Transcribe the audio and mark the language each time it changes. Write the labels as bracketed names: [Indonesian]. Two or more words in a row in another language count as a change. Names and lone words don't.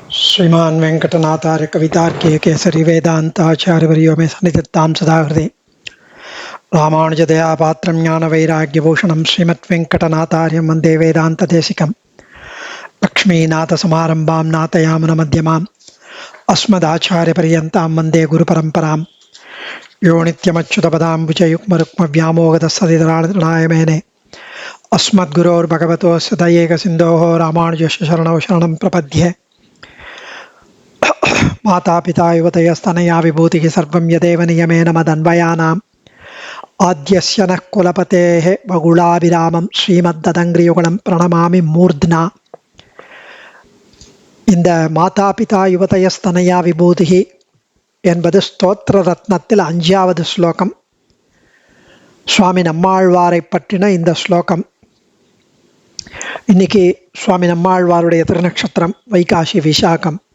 [Sanskrit] श्रीमान वेंकटनाथार्य कवितार्किक केसरी वेदांताचार्यवर्यो मे सन्निधत्तां सदा हृदि रामानुजदयापात्रं ज्ञानवैराग्यभूषणं श्रीमद्वेंकटनाथार्यं वन्दे वेदान्तदेशिकं लक्ष्मीनाथसमारम्भां नाथयामुनमध्यमाम् अस्मदाचार्यपर्यन्तां वन्दे गुरुपरम्परां यो नित्यमच्युतपदाम्बुजयुग्मरुक्मव्यामोहतस्सदितराणय मेने अस्मद्गुरोर्भगवतोऽस्य दयैकसिन्धोः रामानुजस्य शरणौ शरणं प्रपद्ये। माता पिता युवतयस्तनया विभूतिः सर्वं यदेव नियमेन मदन्वयानाम् आद्यस्य नः कुलपतेः वगुलाभिरामं श्रीमद्ददङ्घ्रियुगलं प्रणमामि मूर्ध्ना. [Tamil] இந்த [Sanskrit] माता पिता युवतयस्तनया विभूतिः [Tamil] என்பது ஸ்தோத்திர ரத்னத்தில் 5வது ஸ்லோகம். சுவாமி நம்மாழ்வாரை பற்றின இந்த ஸ்லோகம். இன்னைக்கு சுவாமி நம்மாழ்வாருடைய திருநக்ஷத்திரம் வைகாசி விசாகம்.